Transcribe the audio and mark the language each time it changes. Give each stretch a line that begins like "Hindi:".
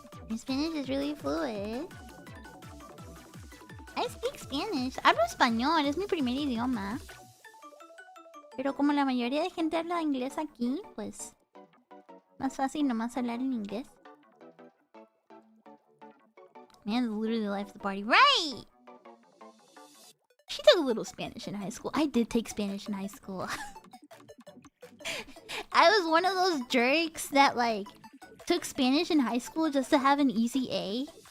English: My Spanish is really fluid. I speak Spanish.
Spanish: Hablo español, es mi primer idioma. Pero como la mayoría de gente habla inglés aquí, pues... más fácil nomás hablar en inglés.
English: Man, literally the life of the party. Right! She took a little Spanish in high school. I did take Spanish in high school. I was one of those jerks that, like, took Spanish in high school just to have an easy A.